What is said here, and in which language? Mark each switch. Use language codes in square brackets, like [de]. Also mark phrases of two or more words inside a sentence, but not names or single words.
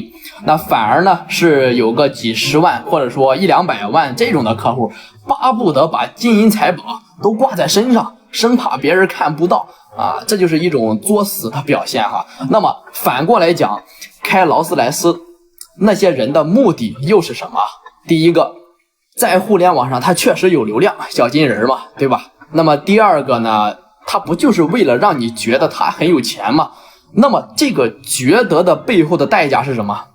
[zh] 那反而呢是有個幾十萬或者說100-200萬這種的客戶，巴不得把金銀財寶都掛在身上，生怕別人看不到這就是一種作死的表現那麼反過來講，開勞斯萊斯那些人的目的又是什麼？第一個，在互聯網上他確實有流量，小金人嘛，對吧？那麼第二個呢，他不就是為了讓你覺得他很有錢嗎？那麼這個覺得的背後的代價是什麼？